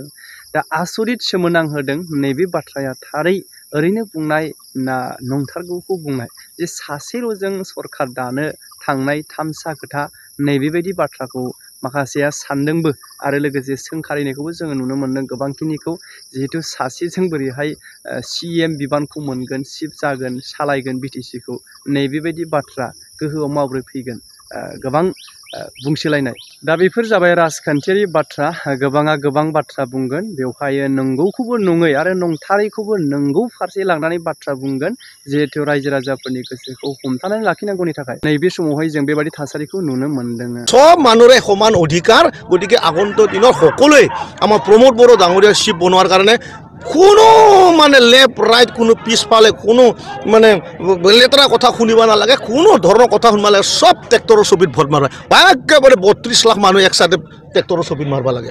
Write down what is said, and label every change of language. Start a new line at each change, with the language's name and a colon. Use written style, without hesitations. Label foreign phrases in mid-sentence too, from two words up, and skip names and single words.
Bodo: दा आसरित सोमोनांहोदों नैबे बाथ्राया थारै ओरैनो बुंनाय ना नंथारगौखौ बुंनाय जे सासेल'जों सरकार दानो थांनाय थामसा खोथा नैबेबायदि बाथ्राखौ माखासेया सानदोंबो आरो लोगोसे सोंखारिनायखौबो जोङो नुनो मोन्दों गोबांखिनिखौ जिहेतु सासेजों बोरैहाय CM बिबानखौ मोनगोन चिफ जागोन सालायगोन BTCखौ नैबेबायदि बाथ्रा गोहोआव माबोरै फैगोन गोबां बुंसोलायनाय। दा बेफोर जाबाय राजखान्थियारि बाथ्रा गोबाङा गोबां बाथ्रा बुंगोन बेवहाय नंगौखौबो नङै आरो नंथारैखौबो नंगौ फारसे लांनानै बाथ्रा बुंगोन जिहेतु रायजो राजाफोरनि गोसोखौ हमथानानै लाखिनांगौनि थाखाय नैबे समावहाय जों बेबायदि थासारिखौ नुनो मोन्दों।
Assamese: सब মানুহৰে সমান অধিকাৰ গতিকে আগন্তুক দিনৰ সকলোৱে আমাৰ প্ৰমোদ বড়ো ডাঙৰীয়া চিফ বনোৱাৰ কাৰণে কোনো মানে
English: left right
Assamese: কোনো পিছফালে কোনো মানে লেতেৰা কথা শুনিব নালাগে কোনো ধৰণৰ কথা শুনিব নালাগে সব ট্ৰেক্টৰৰ ছবিত ভোট মাৰিব একেবাৰে 32 লাখ মানুহ একসাথে ট্ৰেক্টৰৰ ছবিত মাৰিব লাগে।